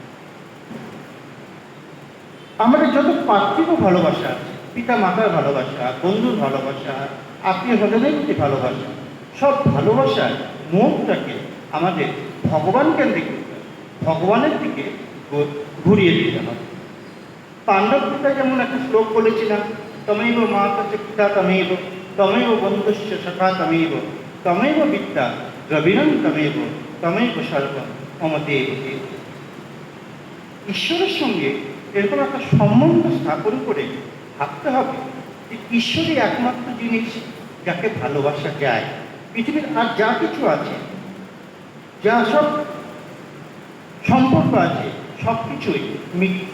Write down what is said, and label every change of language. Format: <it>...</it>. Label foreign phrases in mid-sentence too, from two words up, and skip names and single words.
<bn>আমাদের যত পার্থিব ভালোবাসা আছে, পিতা মাতার ভালোবাসা, বন্ধুর ভালোবাসা, আত্মীয় স্বজনের প্রতি ভালোবাসা, সব ভালোবাসার মোড়টাকে আমাদের ভগবান কেন্দ্রিক করতে হবে, ভগবানের দিকে ঘুরিয়ে দিতে হবে। পাণ্ডব পিতা যেমন একটা শ্লোক বলেছিলাম,</bn> <sa>তমেব মাতা চ পিতা তমেব, তমেব বন্ধুশ্চ সখা তমেব, তমেব বিদ্যা দ্রবিণং তমেব, তমেব সর্বম মম দেব দেব।</sa> <bn>ঈশ্বরের সঙ্গে এরকম একটা সম্বন্ধ স্থাপন করে ভাবতে হবে যে ঈশ্বরই একমাত্র জিনিস যাকে ভালোবাসা যায়। পৃথিবীর আর যা কিছু আছে, যা সব সম্পর্ক আছে, সব কিছুই মিথ্যা।</bn>